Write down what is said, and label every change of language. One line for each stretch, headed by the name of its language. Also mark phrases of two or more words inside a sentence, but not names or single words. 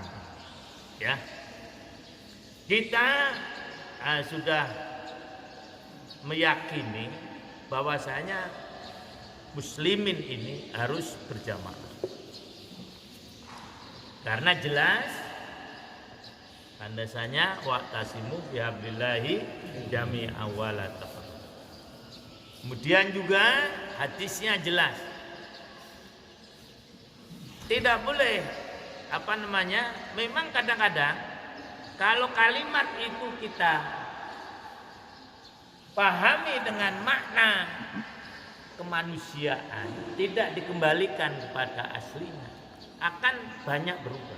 Indonesian: Ya, kita sudah meyakini bahwasanya muslimin ini harus berjamaah. Karena jelas landasannya
Arabic: wa'tasimu bihablillahi jami'a wa la tafarraqu.
Indonesian: Kemudian juga hadisnya jelas. Tidak boleh memang kadang-kadang kalau kalimat itu kita pahami dengan makna kemanusiaan, tidak dikembalikan kepada aslinya, akan banyak berubah.